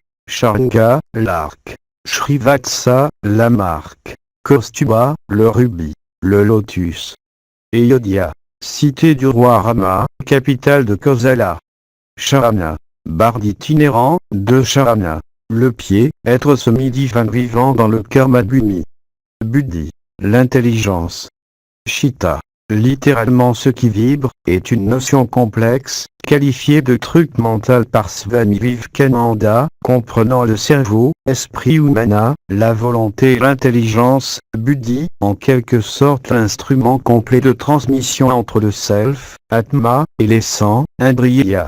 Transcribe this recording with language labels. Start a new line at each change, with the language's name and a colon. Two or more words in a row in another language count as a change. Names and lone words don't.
French: Sharanga, l'arc. Srivatsa, la marque. Kaustuba, le rubis. Le lotus. Ayodhya, cité du roi Rama, capitale de Kosala. Charana, barde itinérant, de Charana. Le pied, être semi-divin vivant dans le karma-bhumi. Buddhi, l'intelligence. Chitta, littéralement ce qui vibre, est une notion complexe, qualifiée de truc mental par Swami Vivekananda, comprenant le cerveau, esprit ou mana, la volonté et l'intelligence, buddhi, en quelque sorte l'instrument complet de transmission entre le self, atma, et les sens, indriya.